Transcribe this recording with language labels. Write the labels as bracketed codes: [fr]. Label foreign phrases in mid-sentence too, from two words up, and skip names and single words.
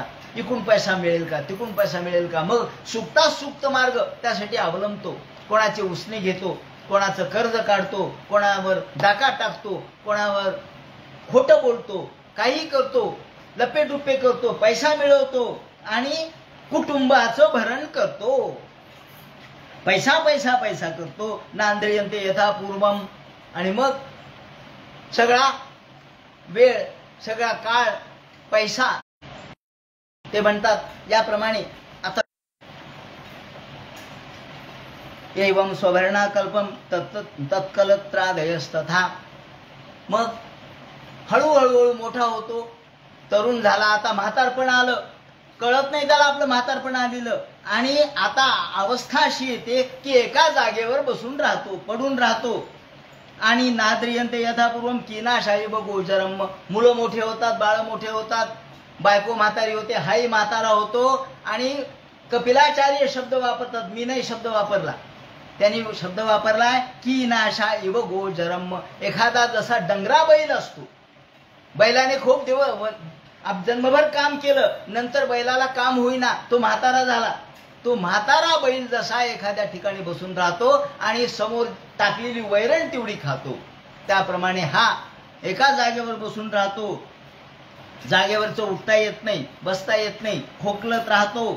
[mr] इकडून पैसा मिळेल का, तिकडून पैसा मिळेल का, मग सुप्ता सुप्त मार्ग त्यासाठी अवलंबतो, कोणाचे उसने घेतो, कोणाचं कर्ज काढतो, कोणावर डाका टाकतो, कोणावर खोटं बोलतो, काही करतो, लपेटुपे करतो, पैसा मिळवतो आणि कुटुंबाचं भरण करतो, पैसा पैसा पैसा करतो. [sa] नांद्रियंते यथा पूर्वम. [mr] आणि मग सगळा वेळ, सगळा काळ, पैसा, ते म्हणतात याप्रमाणे. [sa] आता एवं स्वभरणा कल्पम तत्कलत्रादयस्तथा. [mr] मग हळूहळू मोठा होतो, तरुण झाला, आता म्हातारपण आलं, कळत नाही त्याला आपलं म्हातारपण आलेलं. आणि आता अवस्था अशी येते की एका जागेवर बसून राहतो, पडून राहतो. [sa] आणि नाद्रियंते यथापूर्वम किनाशाही व गोचरम. [mr] मुलं मोठे होतात, बाळ मोठे होतात, बायको म्हातारी होते, हाही म्हातारा होतो. आणि कपिलाचार्य शब्द वापरतात, मी नाही शब्द वापरला, त्यांनी शब्द वापरलाय की [sa] नाशा इव गोचरम. [mr] एखादा जसा डंगरा बैल असतो, बैलाने खूप दिवस जन्मभर काम केलं, नंतर बैलाला काम होईना, तो म्हातारा झाला. तो म्हातारा बैल जसा एखाद्या ठिकाणी बसून राहतो आणि समोर टाकलेली वैरण तेवढी खातो, त्याप्रमाणे हा एका जागेवर बसून राहतो, जागेवरचं उठता येत नाही, बसता येत नाही, खोकलत राहतो.